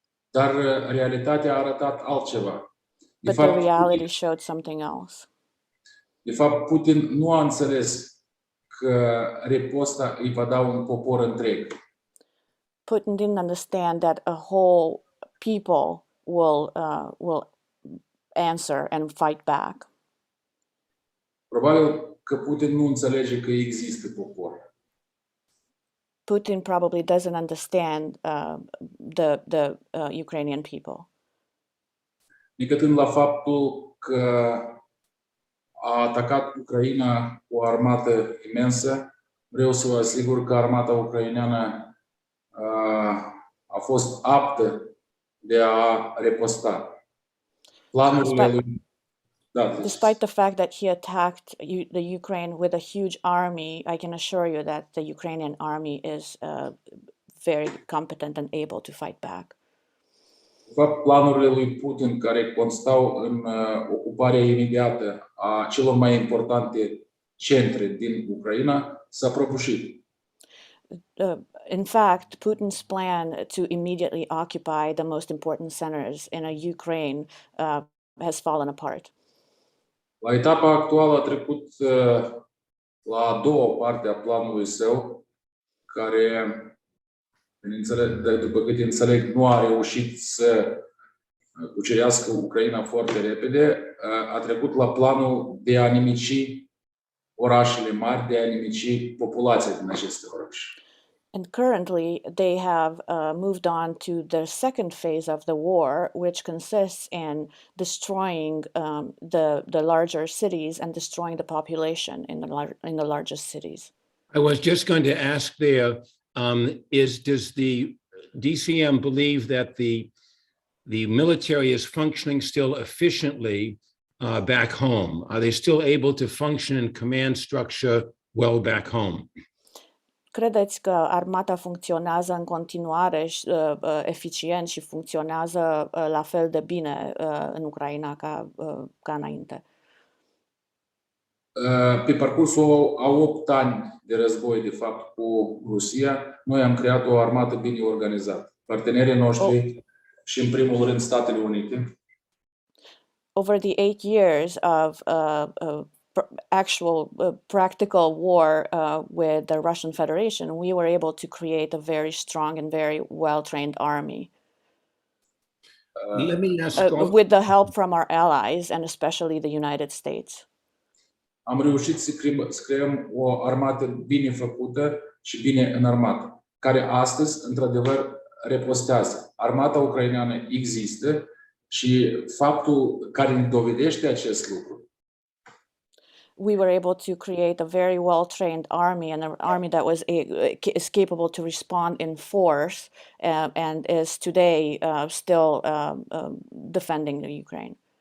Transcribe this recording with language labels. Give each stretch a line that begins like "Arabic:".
Romanian: Dar realitatea a arătat altceva.
English: But the reality showed something else.
Romanian: De fapt, Putin nu a înțeles că riposta îi va da un popor întreg.
English: Putin didn't understand that a whole people will answer and fight back.
Romanian: Probabil că Putin nu înțelege că există popor.
English: Putin probably doesn't understand the Ukrainian people.
Romanian: necătând la faptul că a atacat Ucraina cu o armată imensă. Vreau să vă asigur că armata ucraineană a fost aptă de a riposta. Planurile lui...
English: Despite the fact that he attacked the Ukraine with a huge army, I can assure you that the Ukrainian army is very competent and able to fight back.
Romanian: De fapt, planurile lui Putin, care constau în ocuparea imediată a celor mai importante centre din Ucraina, s-a prăbușit.
English: In fact, Putin's plan to immediately occupy the most important centers in Ukraine has fallen apart.
Romanian: La etapa actuală a trecut la a doua parte a planului său, care, după câte înțeleg, nu a reușit să cucerească Ucraina foarte repede. A trecut la planul de a nimici orașele mari, de a nimici populația din aceste orașe.
English: And currently, they have moved on to the second phase of the war, which consists in destroying the larger cities and destroying the population in the largest cities. I was just going to ask there, does the DCM believe that the military is functioning still efficiently back home? Are they still able to function in command structure well back home?
Romanian: Credeți că armata funcționează în continuare eficient și funcționează la fel de bine în Ucraina ca înainte? Pe parcursul a 8 ani de război, de fapt, cu Rusia, noi am creat o armată bine organizată. Partenerii noștri și, în primul rând, Statele Unite.
English: Over the 8 years of actual practical war with the Russian Federation, we were able to create a very strong and very well-trained army. Let me ask with the help from our allies and especially the United States.
Romanian: Am reușit să creăm o armată bine făcută și bine înarmată, care astăzi, într-adevăr, ripostează. Armata ucraineană există și faptul care ne dovedește acest lucru.
English: We were able to create a very well-trained army and an army that is capable to respond in force and is today still defending the Ukraine.